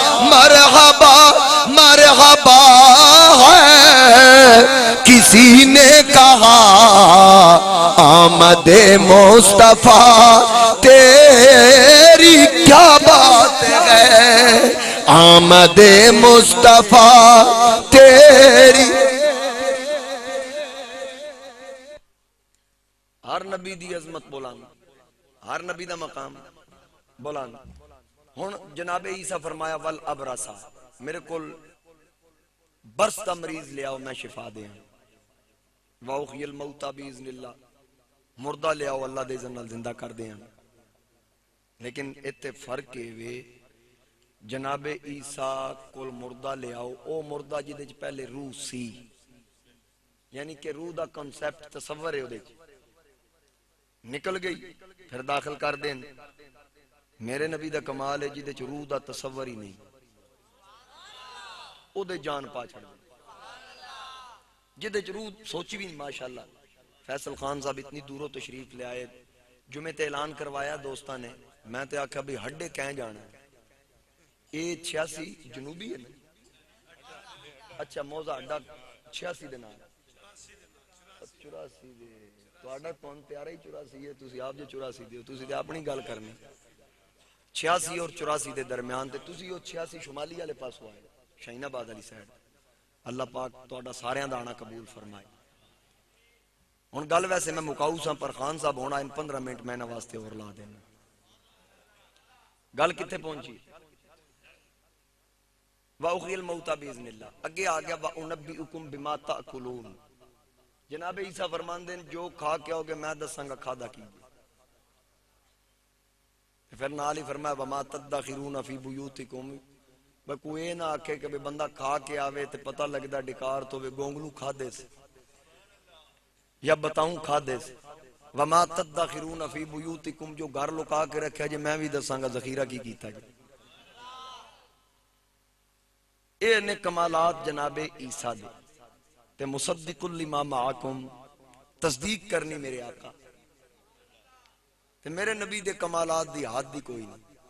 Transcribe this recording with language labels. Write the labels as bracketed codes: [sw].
[ur] مرحبا مرحبا ہے کسی نے کہا آمد مصطفیٰ تیری کیا بات ہے آمد مصطفیٰ تیری. [pa] ہر نبی دی عظمت بولانا ہر نبی دا مقام بولانا. ہن جناب عیسیٰ فرمایا [ar] ول ابرسا [pa] میرے کول برس دا مریض لے آؤ میں شفا دیاں. [ar] واحی الموتى باذن اللہ [pa] مردہ لے آؤ اللہ دے اذن نال زندہ کر دیاں. لیکن اتنے فرق ہے جناب عیسیٰ کول مردہ لے آؤ او مردہ جدے چ پہلے روح سی یعنی کہ روح دا کنسیپٹ تصور ہے نکل گئی پھر داخل کر دین. میرے نبی دا کمال ہے جدے چ روح دا تصور ہی نہیں او دے جان پا چھڑ جدے چ روح سوچی بھی نہیں. ماشاءاللہ فیصل خان صاحب اتنی دوروں تشریف لے آئے جمعے تے اعلان کروایا دوستاں نے. میں تے آکھا بھی ہڈے کہیں جانا اے 86 جنوبی ہے نا. اچھا موزہ ہڈا 86 دے نال 84 دے تہاڈا کون پیارا ہی 84 ہے تسی آپ جو 84 دیو تسی تے اپنی گل کرنی 86 اور 84 دے درمیان تے تسی او 86 شمالی والے پاسوں آئے شاہین آباد والی سائیڈ. اللہ پاک تہاڈا ساریاں دا آنا قبول فرمائے. ہن گل ویسے میں مکاؤ ساں پر خان صاحب ہونا ان 15 منٹ میں نہ واسطے اور لا دینا. گل کتنے پہنچی [ar] وَأُحْيِي الْمَوْتَى بِإِذْنِ اللَّهِ. [pa] اگے آ گیا [ar] وَأُنَبِّئُكُم بِمَا تَأْكُلُونَ. [pa] جناب عیسیٰ فرماندے جو کھا کے آؤ گے میں دساں گا کھادا کی. پھر نال ہی فرمایا [ar] وَمَا تَدَّخِرُونَ فِي بُيُوتِكُمْ. [pa] کوئی نہ آکھے کہ بندہ کھا کے آوے تے پتہ لگدا ڈکار تو وے گونگلو کھا دے سے یا بتاؤں کھا دے سے. [ar] وَمَا تَدَّخِرُونَ فِي بُيُوتِكُمْ [pa] جو گھر لکا کے رکھا جی میں بھی دساں گا ذخیرہ کی کیتا جی. اے نے کمالات جناب عیسیٰ دے تے [ar] مصدق لما معکم [pa] تصدیق کرنی میرے آقا تے میرے نبی دے کمالات دی حد دی کوئی نہیں.